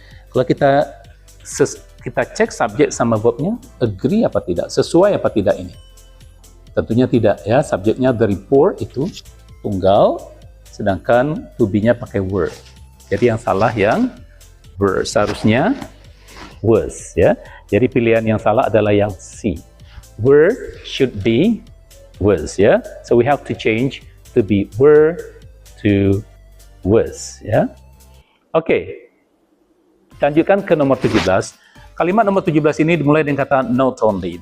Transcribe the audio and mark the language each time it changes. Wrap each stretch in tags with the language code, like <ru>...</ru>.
<id>Kalau kita cek subjek sama verbnya, agree apa tidak, sesuai apa tidak ini? Tentunya tidak ya. Subjeknya the report itu tunggal, sedangkan to be-nya pakai were. Jadi yang salah yang were, seharusnya was ya. Jadi pilihan yang salah adalah yang C.</id> <en>Were should be was ya. So we have to change to be were to was ya.</en> <id>Oke. Lanjutkan ke nomor 17. Kalimat nomor 17 ini dimulai dengan kata not only.</id>